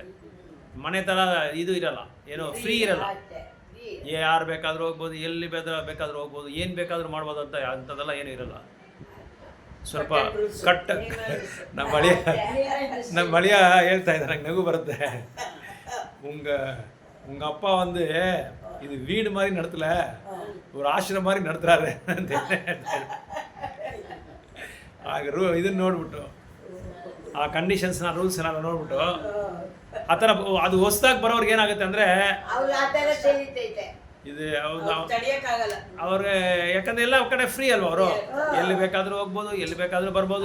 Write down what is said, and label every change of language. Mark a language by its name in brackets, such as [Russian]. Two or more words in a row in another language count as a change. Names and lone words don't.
[Kannada] ಮನೆ ಥರ ಇದು ಇರಲ್ಲ, ಏನೋ ಫ್ರೀ ಇರಲ್ಲ. ಯಾರು ಬೇಕಾದರೂ ಹೋಗ್ಬೋದು, ಎಲ್ಲಿ ಬೇಕಾದರೂ ಹೋಗ್ಬೋದು, ಏನು ಬೇಕಾದರೂ ಮಾಡ್ಬೋದು ಅಂತ ಅಂಥದ್ದೆಲ್ಲ ಏನೂ ಇರಲ್ಲ. ಸ್ವಲ್ಪ ನಮ್ಮ ಬಳಿಯ ಹೇಳ್ತಾ ಇದ್ದಾರೆ, ನಂಗೆ ನಗು ಬರುತ್ತೆ. [Tamil] உங்க அப்பா வந்து இது வீடு மாதிரி நடத்தல, ஒரு ಆಶ್ರಮ மாதிரி நடத்துறாரு [Kannada] ಅಂತ ಆಗ ಇದನ್ನ ನೋಡ್ಬಿಟ್ಟು ಆ ಕಂಡೀಷನ್ಸ್ನ ರೂಲ್ಸ್ನ ನೋಡ್ಬಿಟ್ಟು ಆ ಥರ ಅದು ಹೊಸದಾಗಿ ಬರೋರ್ಗೆ ಏನಾಗುತ್ತೆ ಅಂದರೆ ಇದು ಅವ್ರಿಗೆ ಯಾಕಂದ್ರೆ ಎಲ್ಲ ಕಡೆ ಫ್ರೀ ಅಲ್ವ, ಅವರು ಎಲ್ಲಿ ಬೇಕಾದರೂ ಹೋಗ್ಬೋದು, ಎಲ್ಲಿ ಬೇಕಾದರೂ ಬರ್ಬೋದು.